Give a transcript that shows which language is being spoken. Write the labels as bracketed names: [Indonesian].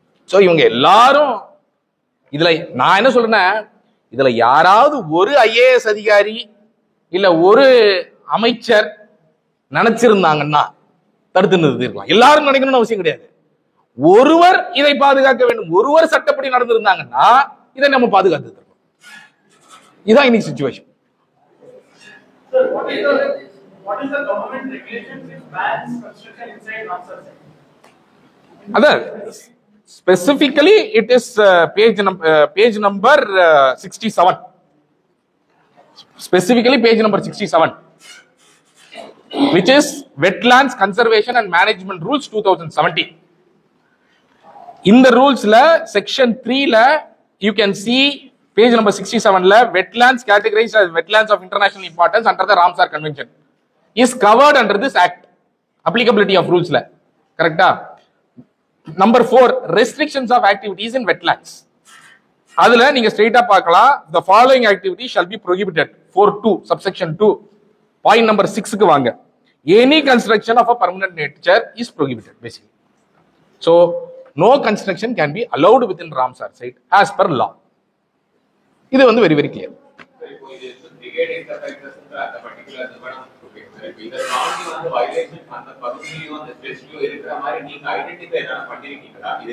[Tamil] So இவங்க எல்லாரும் இதுல நான் என்ன சொல்றேன்னா, இதுல யாராவது ஒரு IAS அதிகாரி இல்ல ஒரு அமைச்சர் நினைச்சிருந்தாங்கன்னா தடுத்து நிறுத்திருக்கலாம். எல்லாரும் நினைக்கணும்னு அவசியம் கிடையாது. ஒருவர் இதை பாதுகாக்க வேண்டும், ஒருவர் சட்டப்படி நடந்திருந்தாங்கன்னா இதை நம்ம பாதுகாத்து தரணும். இதுதான் இன்னைக்கு situation. [English] What is the government regulation which bans construction inside Ramsar site? Other specifically it is page number 67. Specifically page number 67, which is Wetlands Conservation and Management Rules 2017. In the rules la section 3 la you can see page number 67 la wetlands categorized as wetlands of international importance under the Ramsar Convention is covered under this act. Applicability of rules la correct ah. Number 4, restrictions of activities in wetlands. [Tamil] அதுல நீங்க ஸ்ட்ரைட்டா பார்க்கலாம், [English] the following activities shall be prohibited. 4.2 subsection 2 point number 6 [Tamil] க்கு வாங்க. [English] Any construction of a permanent nature is prohibited basically. So no construction can be allowed within Ramsar site as per law. [Tamil] இது வந்து [English] very very clear. [Tamil] இப்போ இது brigade enterprises அந்த particular இந்த காண்டி வந்து வயலேஷன் அந்த பகுதியில வந்து ஸ்பெசிஃபிக் இருக்கிற மாதிரி நீங்க ஐடென்டிஃபை என்ன பண்ணிருக்கீங்களா?